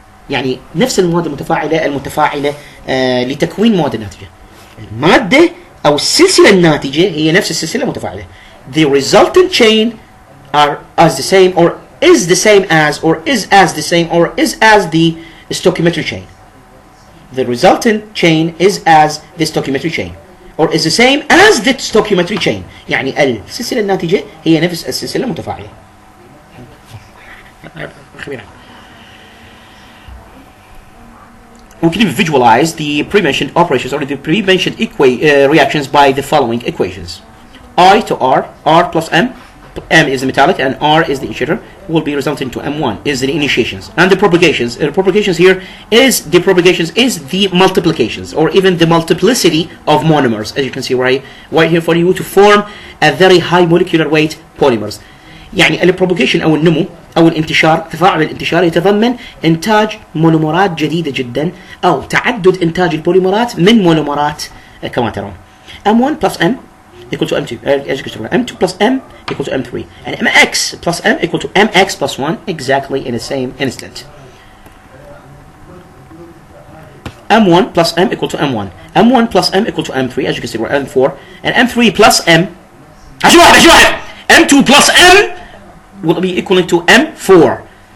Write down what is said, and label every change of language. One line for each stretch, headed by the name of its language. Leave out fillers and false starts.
Arabic: يعني نفس المواد المتفاعلة لتكوين مواد ناتجة. المادة أو السلسلة الناتجة هي نفس السلسلة المتفاعلة.
English: The resultant chain are as the same or is the same as or is as the same or is as the stoichiometric chain. The resultant chain is as the stoichiometric chain or is the same as the stoichiometric chain.
Arabic: يعني السلسلة الناتجة هي نفس السلسلة المتفاعلة.
English: We can visualize the pre-mentioned operations or the pre-mentioned reactions by the following equations. I to R plus M is the metallic and R is the initiator, will be resulting to M1 is the initiations. And the propagations here is the multiplications or even the multiplicity of monomers, as you can see right here for you, to form a very high molecular weight polymers.
Arabic: يعني البروباجيشن أو النمو أو الانتشار، تفاعل الانتشار يتضمن إنتاج مونومرات جديدة جدا أو تعدد إنتاج البوليمرات من مونومرات كما ترون.
English: M1 plus M equal to M2, M2 plus M equal to M3, and MX plus M equal to MX plus 1 exactly in the same instant. M1 plus M equal to M1, M1 plus M equal to M3, as you can see we're M4, and M3 plus M M2 plus M will be equaling to M4.